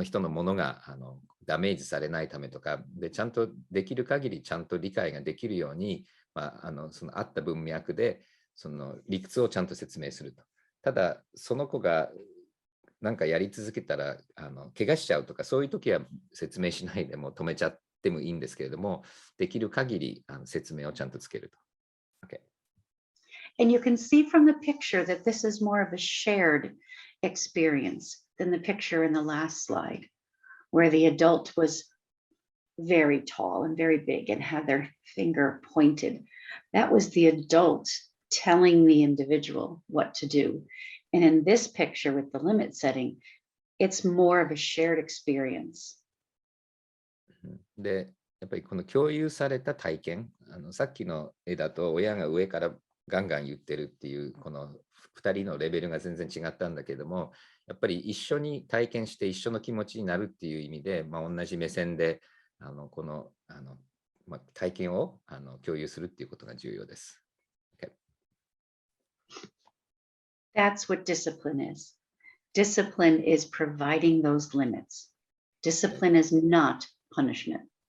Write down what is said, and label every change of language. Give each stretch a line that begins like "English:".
Japanese: ものがダメージされないためとかで、ちゃんとできる限りちゃんと理解ができるように、そのあった文脈でその理屈をちゃんと説明すると。ただその子がなんかやり続けたら怪我しちゃうとか、そういう時は説明しないでも止めちゃってもいいんですけれども、できる限り説明をちゃんとつけると。
English: Okay. And you can see from the picture that this is more of a shared experience than the picture in the last slide, where the adult was very tall and very big and had their finger pointed. That was the adult telling the individual what to do. And in this picture with the limit setting, it's more of a shared experience.
Japanese: で、やっぱりこの共有された体験、さっきの絵だと親が上からガンガン言ってるっていう、この2人のレベルが全然違ったんだけども、やっぱり一緒に体験して一緒の気持ちになるっていう意味で、同じ目線でこの体験を共有するっていうことが重要です。
English: Okay. That's what discipline is. Discipline is providing those limits. Discipline is not punishment.